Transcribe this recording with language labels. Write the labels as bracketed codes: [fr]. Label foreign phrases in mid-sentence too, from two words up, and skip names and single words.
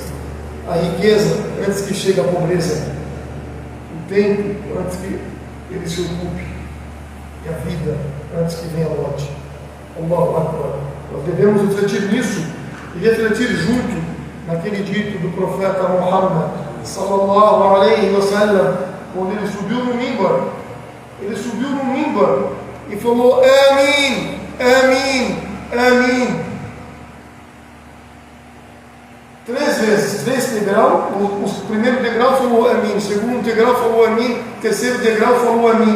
[pt] A riqueza antes que chegue a pobreza. O tempo antes que ele se ocupe. E a vida antes que venha a morte. [ar] الله أكبر. [pt] Nós devemos refletir nisso e refletir junto naquele dito do profeta Muhammad [ar] صلى الله عليه وسلم, [pt] quando ele subiu no mimbar. Ele subiu no mimbar e falou: [ar] آمين، آمين، آمين. [pt] 3 vezes, 3 degraus. O primeiro degrau falou Amin, o segundo degrau falou Amin, o terceiro degrau falou Amin.